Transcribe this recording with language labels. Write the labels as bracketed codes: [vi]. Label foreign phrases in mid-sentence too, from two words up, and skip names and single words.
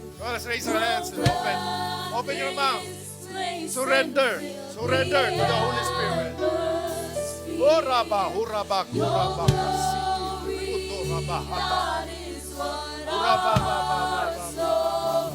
[en] on, let's raise our hands and open. Open your mouth. Surrender. Surrender to the Holy Spirit. Uraba, uraba, uraba, kasiki. Utoraba, hata. Uraba, ba, ba, ba, ba, ba.